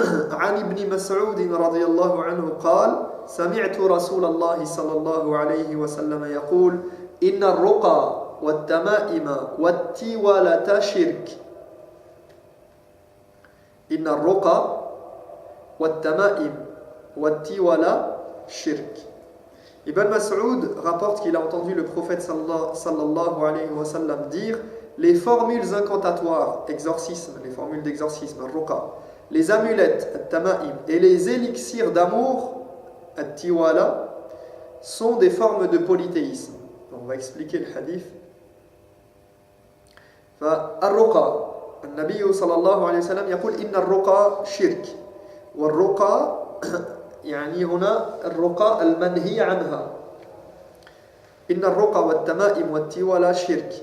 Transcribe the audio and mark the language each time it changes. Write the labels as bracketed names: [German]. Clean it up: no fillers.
[Arabic] عن ابن مسعود رضي الله عنه قال سمعت رسول الله صلى الله عليه وسلم يقول إن الرقى والتمائم والتولة شرك إن الرقى والتمائم والتولة شرك. [French] Ibn Mas'ud rapporte qu'il a entendu le prophète sallallahu alayhi wa sallam dire les formules incantatoires, exorcisme, les formules d'exorcisme, ruqa, les amulettes, at-tama'im, et les élixirs d'amour, at-tiwala, sont des formes de polythéisme. On va expliquer le hadith. [Arabic] فالرقى النبي صلى الله عليه وسلم يقول إن الرقى شرك والرقى يعني هنا الرقى المنهي عنها إن الرقى والتمائم والتولى شرك.